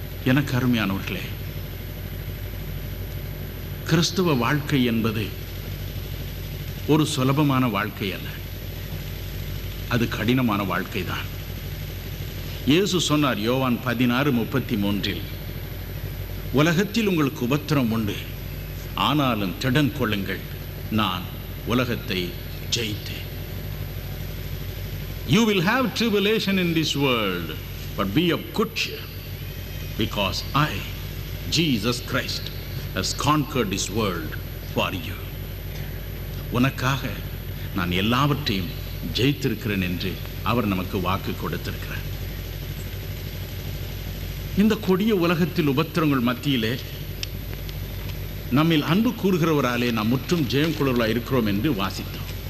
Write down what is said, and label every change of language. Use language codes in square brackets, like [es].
[ta] எனக்கு அருமையானவர்களே, கிறிஸ்துவ வாழ்க்கை என்பது ஒரு சுலபமான வாழ்க்கை அல்ல, அது கடினமான வாழ்க்கை தான். இயேசு சொன்னார் யோவான் 16:33, உலகத்தில் உங்களுக்கு உபத்திரம் உண்டு, ஆனாலும் திடன் கொள்ளுங்கள், நான் உலகத்தை ஜெயித்தேன். [en] You will have tribulation in this world, but be of good cheer, because I, Jesus Christ, has conquered this world for you. [ta] உனக்காக நான் எல்லாவற்றையும் ஜெயித்திருக்கிறேன் என்று அவர் நமக்கு வாக்கு கொடுத்திருக்கிறார். இந்த கொடிய உலகத்தில் உபத்திரங்கள் மத்தியிலே நம்மில் அன்பு கூறுகிறவராலே நாம் முற்றும் ஜெயம் கொள்கிறவர்களாக இருக்கிறோம் என்று வாசித்தோம்.